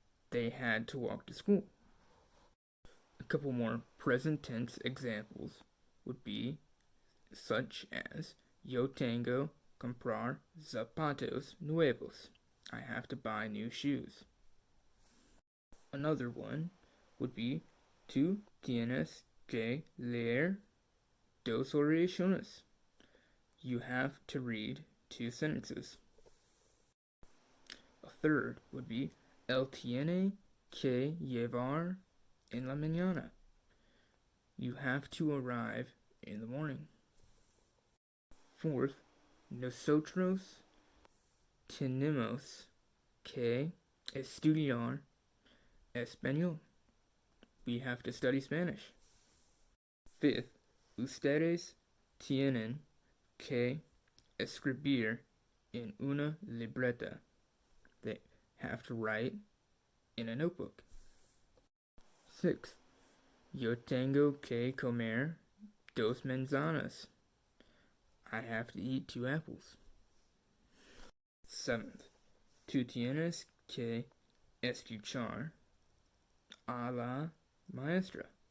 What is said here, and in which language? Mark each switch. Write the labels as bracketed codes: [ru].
[en] They had to walk to school. A couple more present tense examples would be such as [es] yo tengo comprar zapatos nuevos. [en] I have to buy new shoes. Another one would be [es] tú tienes que leer dos oraciones. [en] You have to read 2 sentences. A third would be [es] él tiene que llevar en la mañana. [en] You have to arrive in the morning. Fourth, [es] nosotros tenemos que estudiar español. [en] We have to study Spanish. Fifth, [es] ustedes tienen que escribir en una libreta. [en] They have to write in a notebook. Sixth, [es] yo tengo que comer 2 manzanas. [en] I have to eat 2 apples. Seventh, [es] tú tienes que escuchar a la maestra.